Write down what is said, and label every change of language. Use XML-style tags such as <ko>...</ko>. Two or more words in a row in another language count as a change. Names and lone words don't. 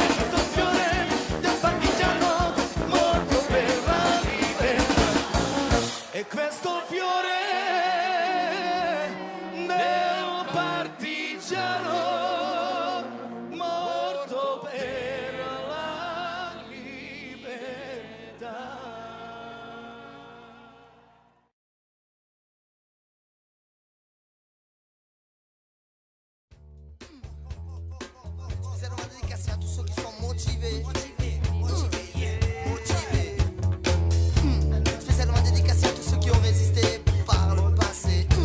<it>In questo fiore del partigiano, morto per la libertà. E questo fiore del partigiano, morto per la libertà.</it> <fr>C'est une dédicace à tous ceux qui sont motivés. Spécialement dédicacé à tous ceux qui ont résisté par le passé.</fr>